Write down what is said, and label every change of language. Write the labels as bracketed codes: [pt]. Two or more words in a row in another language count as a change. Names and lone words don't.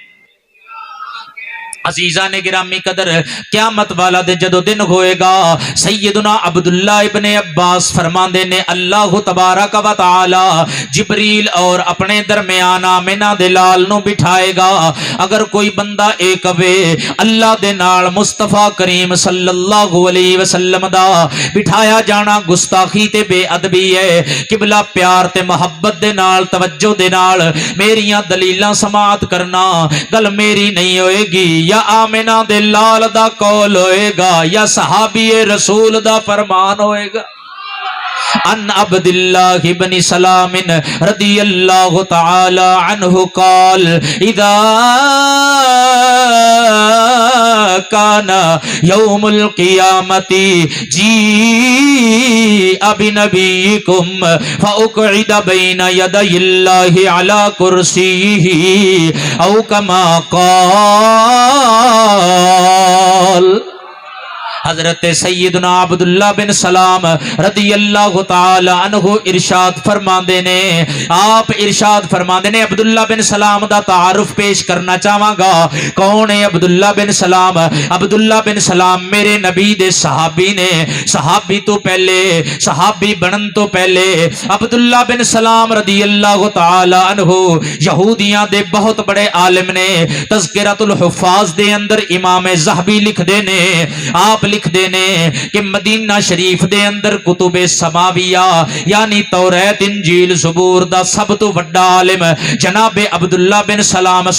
[pa] عزیزان گرامی قدر، قیامت والا دے جدو دن ہوئے گا، سیدنا عبداللہ ابن عباس فرماندے نے اللہ تبارک و تعالی جبریل اور اپنے درمیان آمنہ دے لال نو بٹھائے گا۔ اگر کوئی بندہ ایک وے اللہ دے نال مصطفیٰ کریم صلی اللہ علیہ وسلم دا بٹھایا جانا گستاخی تے بے ادبی ہے، قبلہ پیار تے محبت دے نال توجہ دے نال میریاں دلیلاں سماعت کرنا، گل میری نہیں ہوئے گی، یا آمنہ دے لال دا قول ہوئے گا یا صحابی رسول دا فرمان ہوئے گا۔ [ar] ان عبداللہ بن سلام رضی اللہ تعالی عنہ قال اذا كان يوم القيامة جيء بنبيكم فأقعد بين يدي الله على كرسيه أو كما قال. [pa] حضرت سیدنا عبداللہ بن سلام [ar] رضي الله تعالى عنه [pa] ارشاد فرماندے نے، آپ ارشاد فرماندے نے، عبداللہ بن سلام دا تعارف پیش کرنا چاہاں گا. کون ہے عبداللہ بن سلام؟ عبداللہ بن سلام میرے نبی دے صحابی نے. صحابی تو پہلے، صحابی بنن تو پہلے عبداللہ بن سلام [ar] رضي الله تعالى عنه [pa] یہودیاں دے بہت بڑے عالم نے. تذکرۃ الحفاظ دے اندر امام ذہبی لکھدے نے، آپ لکھدے نے کہ مدینہ شریف دے اندر کتبِ سماویہ یعنی تورات انجیل زبور دا سب تو وڈا عالم جنابِ عبداللہ بن سلام سن.